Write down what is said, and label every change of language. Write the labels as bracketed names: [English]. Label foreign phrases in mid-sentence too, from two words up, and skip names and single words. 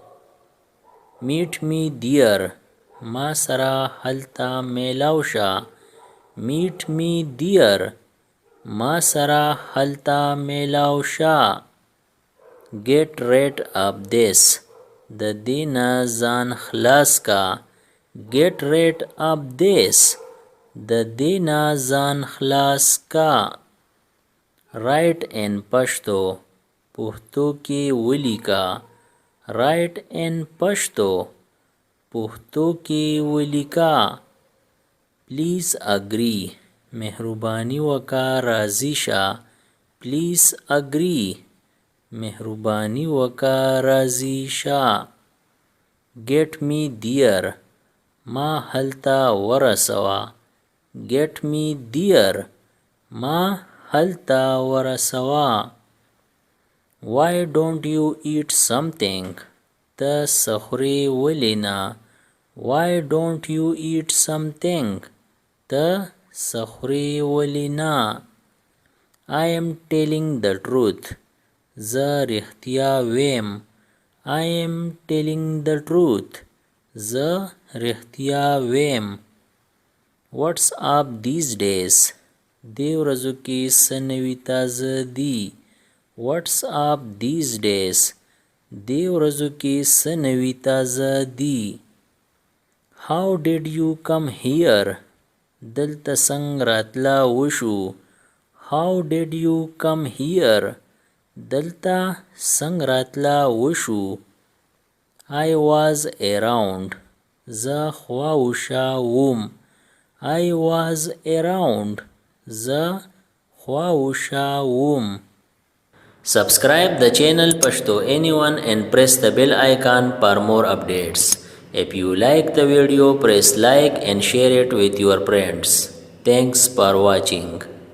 [English] Meet me there. [Pashto] ما سره هلته میلاو شه. [English] Meet me there. [Pashto] ما سره هلته میلاو شه. [English] Get rid of this. [Pashto] د دې نه ځان خلاص کا. [English] Get rid of this. [Pashto] د دې نه ځان خلاص کا. [English] Write in Pashto. [Pashto] پښتو کې ولیکه. [English] Write in Pashto. [Pashto] پښتو کې ولیکه. [English] Please agree. [Pashto] مهرباني وکړه راضي شه. [English] Please agree. [Pashto] مهرباني وکړه راضي شه. [English] Get me there. [Pashto] ما هلته ورسوه. [English] Get me there. [Pashto] ما هلته ورسوه. [English] Why don't you eat something? [Pashto] ته څه خورې ولې نه؟ [English] Why don't you eat something? [Pashto] ته څه خورې ولې نه؟ [English] I am telling the truth. [Pashto] زه رښتیا ویم. [English] I am telling the truth. [Pashto] زه رښتیا ویم. [English] What's up these days? [Pashto] دې ورځو کې څه نوي تازه دي؟ [English] What's up these days? [Pashto] دې ورځو کې څه نوي تازه دي؟ [English] How did you come here? [Pashto] دلته څنګه راتله وشو؟ [English] How did you come here? [Pashto] دلته څنګه راتله وشو؟ [English] I was around. [Pashto] زه خواوشا وم. [English] I was around. [Pashto] زه خواوشا وم. [English] Subscribe the channel Pashto Anyone and press the bell icon for more updates. If you like the video, press like and share it with your friends. Thanks for watching.